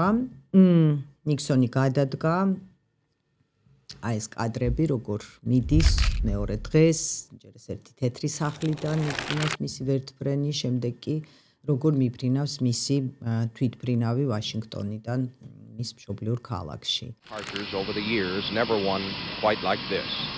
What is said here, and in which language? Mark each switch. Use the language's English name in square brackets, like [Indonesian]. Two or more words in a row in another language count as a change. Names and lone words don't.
[Georgian] ნიქსონი გადადგა. აი ეს კადრები როგორ მიდის მეორე დღეს, ჯერ ეს ერთი თეთრი სახლიდან მიბრინავს მისი ვერტმფრენი, შემდეგ კი როგორ მიბრინავს მისი თვითმფრინავი ვაშინგტონიდან მის მშობლიურ ქალაქში. [English] Archers over the years never won quite like this.